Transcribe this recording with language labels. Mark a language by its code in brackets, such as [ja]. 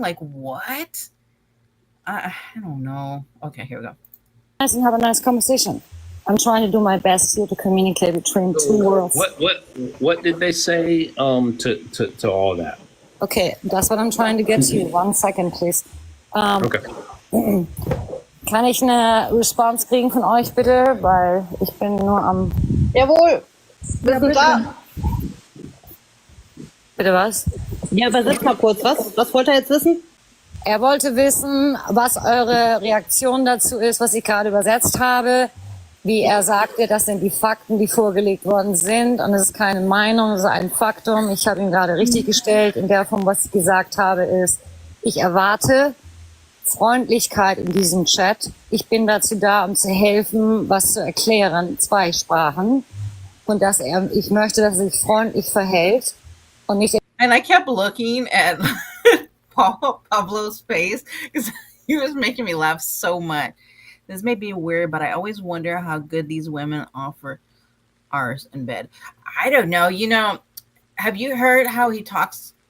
[en] Like, what? I don't know. Okay, here we go. Nice and have a nice conversation. I'm trying to do my best here to communicate between two worlds. What did they say to all that? Okay, that's what I'm trying to get to. 1 second, please. Okay. [de] Kann ich eine Response kriegen von euch bitte? Weil ich bin nur am... Jawohl. Wir sind da. Bitte was? Ja, übersetzt mal kurz. Was wollte er jetzt wissen? Er wollte wissen, was eure Reaktion dazu ist, was ich gerade übersetzt habe. Wie er sagte, das sind die Fakten, die vorgelegt worden sind. Und es ist keine Meinung, es ist ein Faktum. Ich habe ihn gerade richtig gestellt. In der Form, was ich gesagt habe, ist, ich erwarte Freundlichkeit in diesem Chat. Ich bin dazu da, um zu helfen, was zu erklären, 2 Sprachen. Und ich möchte, dass er sich freundlich verhält und nicht. [en] And I kept looking at Pablo's face because he was making me laugh so much. This may be weird, but I always wonder how good these women offer ours in bed. I don't know. Have you heard how he talks